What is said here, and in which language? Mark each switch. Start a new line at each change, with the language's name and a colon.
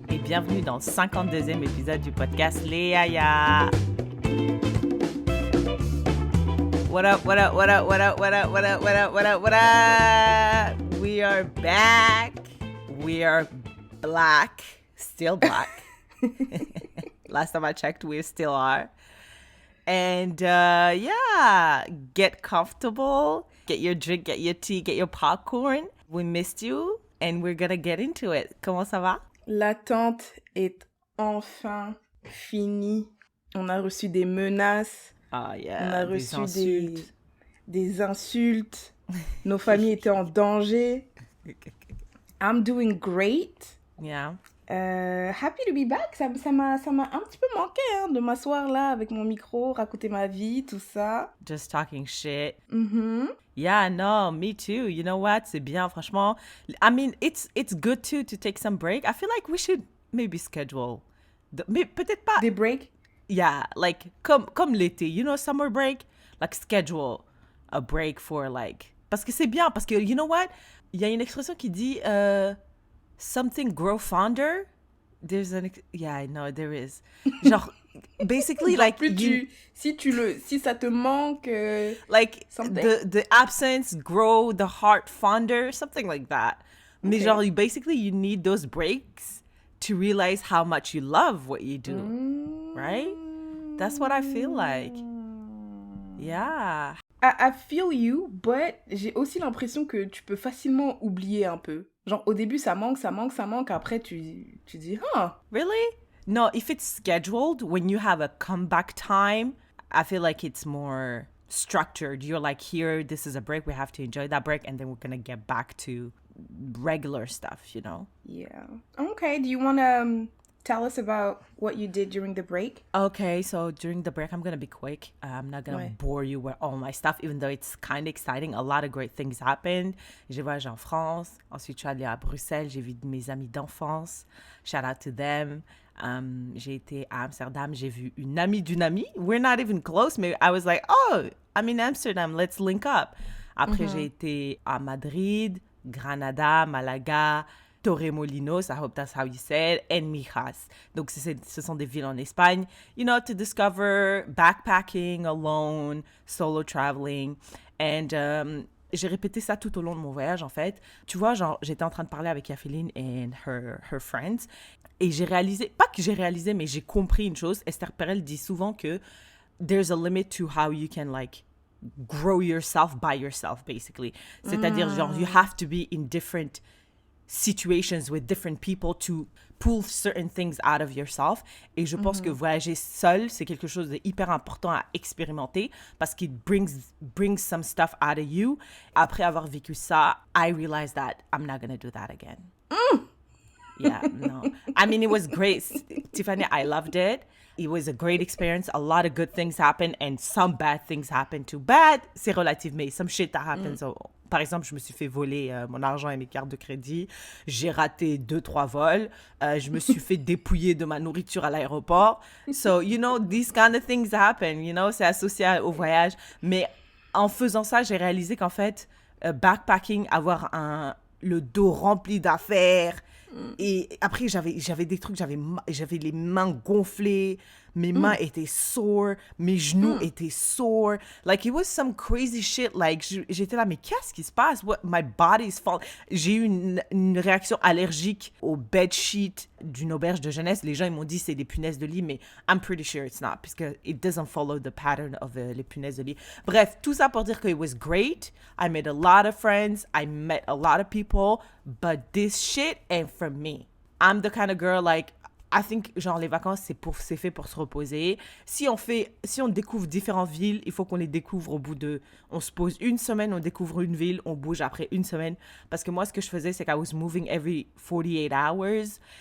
French: Et bienvenue dans le 52e épisode du podcast Les Yaya.
English: What up, what up, what up, what up, what up, what up, what up, what up, what up? We are back. We are black. Still black. Last time I checked, we still are. And yeah, get comfortable. Get your drink, get your tea, get your popcorn. We missed you and we're gonna get into it.
French: Comment ça va? L'attente est enfin finie. On a reçu des menaces.
English: Ah yeah,
French: on a des reçu insultes. des insultes. Nos familles étaient en danger.
English: I'm doing great. Yeah. Happy to be back.
French: Ça m'a un petit peu manqué de m'asseoir là avec mon micro, raconter ma vie, tout ça.
English: Just talking shit. Mm-hmm. Yeah, no, me too. You know what?
French: C'est bien, franchement.
English: I mean, it's good too to take some break. I feel like we should maybe schedule.
French: Mais peut-être pas. Des breaks?
English: Yeah, like
French: comme l'été,
English: you know, summer break. Like schedule a break for like.
French: Parce que c'est bien, parce que
English: you know what?
French: Il y a une expression qui dit
English: something grow fonder. There's an yeah, I know there is. Genre basically like
French: si ça te manque
English: like something. the absence grow the heart fonder, something like that.
French: Mais
English: Okay. genre you need those breaks to realize how much you love what you do. Right? That's what I feel like. Yeah. I feel you, but
French: j'ai aussi l'impression que tu peux facilement oublier un peu. Genre, au début, ça manque. Après, tu dis,
English: Really? No, if it's scheduled, when you have a comeback time, I feel like it's more structured. You're like, here, this is a break. We have to enjoy that break. And then we're going to get back to regular stuff, you know? Yeah. Okay, do you want to tell us about what you did during the break? Okay, so during the break, I'm going to be quick. I'm not going to bore you with all my stuff, even though it's kind of exciting. A lot of great things happened.
French: J'ai voyagé en France. Ensuite, je suis allée à Bruxelles. J'ai vu mes amis d'enfance.
English: Shout out to them.
French: J'ai été à Amsterdam. J'ai vu une amie d'une amie.
English: We're not even close, but I was like, oh, I'm in Amsterdam. Let's link up.
French: Après, j'ai été à
English: Madrid, Granada, Malaga, Torremolinos, I hope that's how you say it, and Mijas.
French: Donc, ce sont des villes en Espagne,
English: you know, to discover backpacking, alone, solo traveling.
French: And j'ai répété ça tout au long de mon voyage, en fait. Tu vois, genre, j'étais en train de parler avec Yaféline
English: and her friends.
French: Et j'ai réalisé, pas que j'ai réalisé, mais j'ai compris une chose.
English: Esther Perel
French: dit souvent que
English: there's a limit to how you can, like, grow yourself by yourself, basically. C'est-à-dire, genre, you have to be in different situations with different people to pull certain things out of yourself.
French: Et je pense que voyager seul, c'est quelque chose de hyper important à expérimenter parce qu'il
English: brings some stuff out of you. Après avoir vécu ça, I realized that I'm not gonna do that again. Yeah, no. I mean, it was great. Tiffany, I loved it. It was a great experience. A lot of good things happened and some bad things happened too. Bad,
French: c'est relatif, mais
English: some shit that happened.
French: So, par exemple, je me suis fait voler mon argent et mes cartes de crédit. J'ai raté 2-3 vols. Je me suis fait dépouiller de ma nourriture à l'aéroport.
English: So, you know, these kind of things happen, you know,
French: c'est associé au voyage. Mais en faisant ça, j'ai réalisé qu'en fait, backpacking, avoir le dos rempli d'affaires. Et après, j'avais des trucs, j'avais les mains gonflées, mes mains étaient sore, mes genoux étaient sore.
English: Like, it was some crazy shit.
French: Like, j'étais là, mais qu'est-ce qui se passe?
English: What, my body's falling.
French: J'ai eu une réaction allergique au bedsheet d'une auberge de jeunesse. Les gens, ils m'ont dit c'est des punaises de lit, mais
English: I'm pretty sure it's not,
French: parce que
English: it doesn't follow the pattern of
French: les punaises de lit. Bref, tout ça pour dire que
English: it was great. I made a lot of friends. I met a lot of people. But this shit ain't for me. I'm the kind of girl, like, I think,
French: genre, les vacances, c'est fait pour se reposer. Si on découvre différentes villes, il faut qu'on les découvre au bout de... On se pose une semaine, on découvre une ville, on bouge après une semaine. Parce que moi, ce que je faisais, c'est que
English: I was moving every 48 hours.